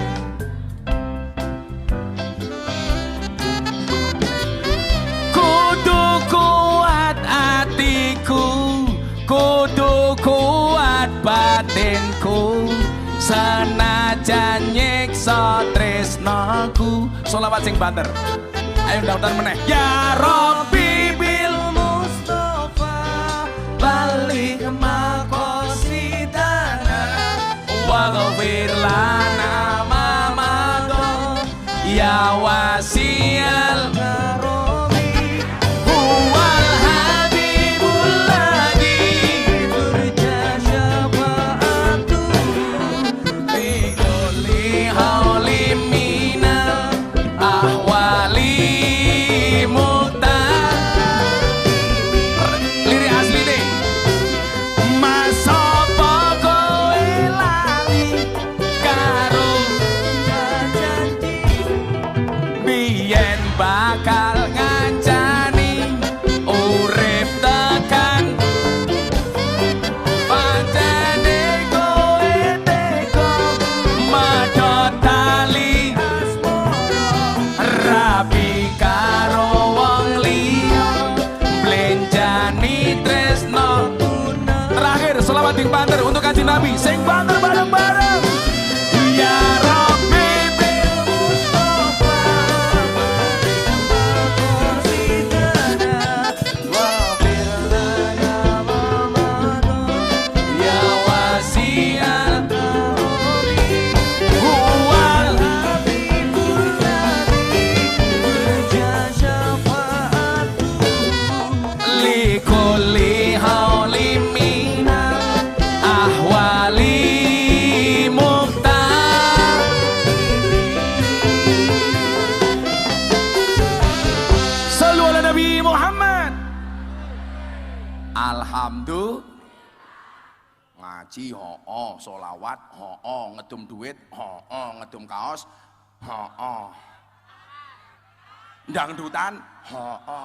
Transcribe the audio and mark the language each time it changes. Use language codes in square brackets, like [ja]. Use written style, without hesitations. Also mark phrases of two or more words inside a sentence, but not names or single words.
[jv] kudu kuat hatiku, kudu kuat batinku, senajan nyiksa tresnaku. Sholawat sing banter. Ayo daftar meneh. [ar] يا ربِّ بالمصطفى بلّغ مقاصدنا واغفر لنا ما مضى يا واسع الكرم هو الحبيب الذي ترجى شفاعته لكل هول من الأهوال مقتحم. [jv] Lirik asli deh. Masapa kowe lali karo janji biyen bakal ngancani urip tekan pancene kowe teko medhot tali rapi karo wong liya blenjani tresno. Terakhir selawat sing banter untuk Kanjeng Nabi, sing banter bareng-bareng. [ar] يا ربِّ بالمصطفى مقاصدنا واغفر لنا ما مضى يا واسع الكرم هو الحبيب الذي ترجى شفاعته لكل هول من الأهوال مقتحم. صلوا على النبي محمد. Alhamdulillah. [jv] Ngaji ho-oh, sholawat ho-oh, ngedum duit ho-oh, ngedum kaos ho-oh, dangdutan ho-oh.